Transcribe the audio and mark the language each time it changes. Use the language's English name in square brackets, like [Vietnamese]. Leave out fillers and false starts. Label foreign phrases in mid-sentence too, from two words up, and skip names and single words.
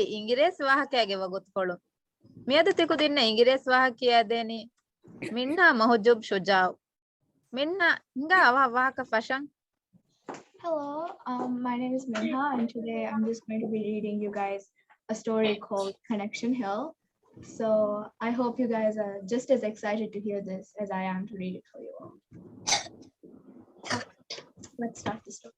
[English] ಇಂಗಿರೇಸ್ ವಾಹಕೆಗೆ ವಗುತ್ಕೊಳ್ಳು මියද තිකු දින්න ඉංගිරේස් වාහකියාදේනි මින්න මහුජුබ් ෂුජාව් මින්න හිඟා වාහක ෆෂන්. Hello, my name is Minha, and today I'm just going to be reading you guys a story called Connection Hill. So I hope you guys are just as excited to hear this as I am to read it for you all. Let's start the story.